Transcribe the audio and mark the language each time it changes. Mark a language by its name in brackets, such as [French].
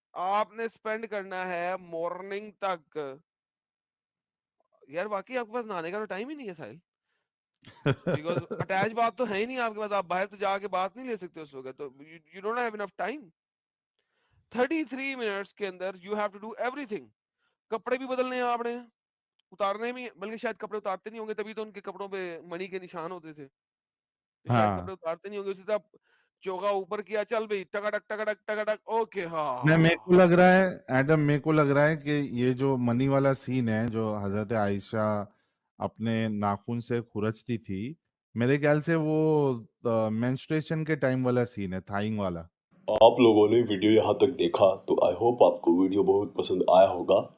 [Urdu] آپ نے اسپینڈ کرنا ہے مارننگ تک. یار واقعی آپ کے پاس نہانے کا تو ٹائم ہی نہیں ہے ساحل, بیکاز اٹیچ بات تو ہے ہی نہیں آپ کے پاس, آپ باہر تو جا کے بات نہیں لے سکتے اس وقت, تو [English] You don't have enough time. [Urdu] 33 minutes کے اندر [English] You have to do everything. [Urdu] کپڑے بھی بدلنے ہیں آپ نے, اتارنے بھی, بلکہ شاید کپڑے اتارتے نہیں ہوں گے, تبھی تو ان کے کپڑوں پہ منی کے نشان ہوتے تھے, شاید ہاں کپڑے اتارتے نہیں ہوں گے. اسی طرح چوگا اوپر کیا, چل بھائی ٹکاٹک ٹکاٹک ٹکاٹک, اوکے ہاں. میرے کو لگ رہا ہے ایڈم, میرے کو لگ رہا ہے کہ یہ جو منی والا سین ہے جو حضرت عائشہ اپنے ناخن سے کھرچتی تھی, میرے خیال سے وہ مینسٹریشن کے ٹائم والا سین ہے, تھائنگ والا. آپ لوگوں نے ویڈیو یہاں تک دیکھا تو آئی ہوپ آپ کو ویڈیو بہت پسند آیا ہوگا.